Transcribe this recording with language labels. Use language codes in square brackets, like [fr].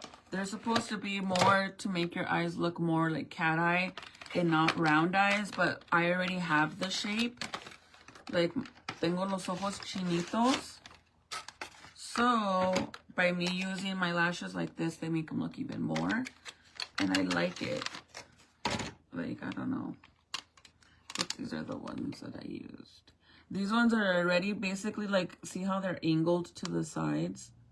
[en] They're supposed to be more to make your eyes look more like cat eye and not round eyes, but I already have the shape. [es] Like, tengo los ojos chinitos. [en] So, by me using my lashes like this, they make them look even more. And I like it. Like, I don't know. But these are the ones that I used. These ones are already basically like, see how they're angled to the sides?